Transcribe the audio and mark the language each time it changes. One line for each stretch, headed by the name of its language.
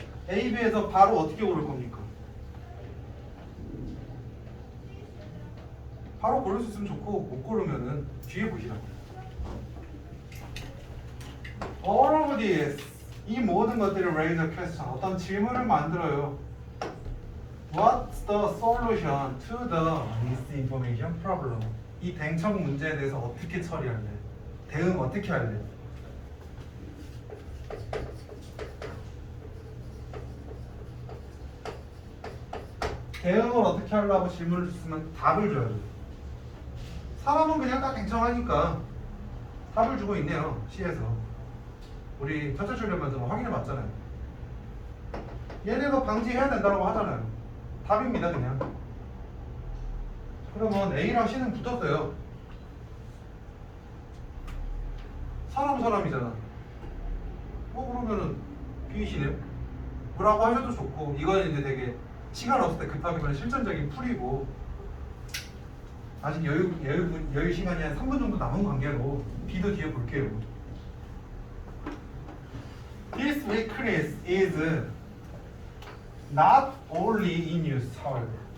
Korean: A, B에서 바로 어떻게 고를 겁니까? 바로 고를 수 있으면 좋고 못 고르면은 뒤에 보시라고.
English: All of this,
Korean: 이 모든 것들이
English: raise a question,
Korean: 어떤 질문을 만들어요.
English: What's the solution to the misinformation problem?
Korean: 이 댕청 문제에 대해서 어떻게 처리할래? 대응 어떻게 할래? 대응을 어떻게 하려고 질문을 줬으면 답을 줘야죠. 사람은 그냥 다 댕청하니까 답을 주고 있네요. C에서 우리 첫째 출연면서 확인해 봤잖아요. 얘네가 방지해야 된다고 하잖아요. 답입니다 그냥. 그러면 A랑 C는 붙었어요. 사람이잖아. 그러면은 B이시네요. 뭐라고 하셔도 좋고, 이거는 이제 되게 시간 없을 때 급하게 실전적인 풀이고, 아직 여유 시간이 한 3분 정도 남은 관계로 B도 뒤에 볼게요.
English: This weakness is not only in use, however.